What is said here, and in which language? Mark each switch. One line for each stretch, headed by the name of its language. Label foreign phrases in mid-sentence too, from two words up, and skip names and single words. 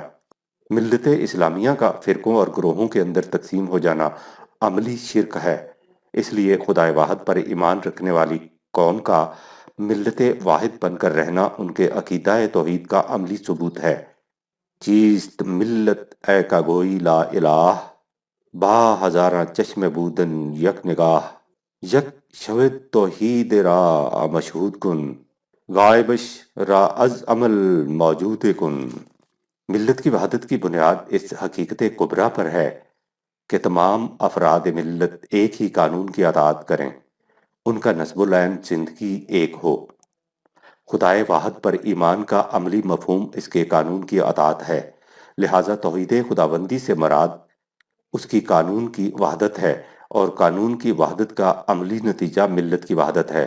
Urdu: ملت اسلامیہ کا فرقوں اور گروہوں کے اندر تقسیم ہو جانا عملی شرک ہے۔ اس لیے خدائے واحد پر ایمان رکھنے والی قوم کا ملت واحد بن کر رہنا ان کے عقیدہ توحید کا عملی ثبوت ہے۔
Persian: چیست ملت اے کا گوئی
Arabic: لا الہ،
Persian: با ہزاراں چشم بودن یک نگاہ، یک شود توحید را مشہود کن، غائبش را از عمل موجود کن۔
Urdu: ملت کی وحدت کی بنیاد اس حقیقت کبریٰ پر ہے کہ تمام افراد ملت ایک ہی قانون کی اطاعت کریں، ان کا نصب العین زندگی ایک ہو۔ خدائے واحد پر ایمان کا عملی مفہوم اس کے قانون کی اطاعت ہے، لہٰذا توحید خداوندی سے مراد اس کی قانون کی وحدت ہے، اور قانون کی وحدت کا عملی نتیجہ ملت کی وحدت ہے۔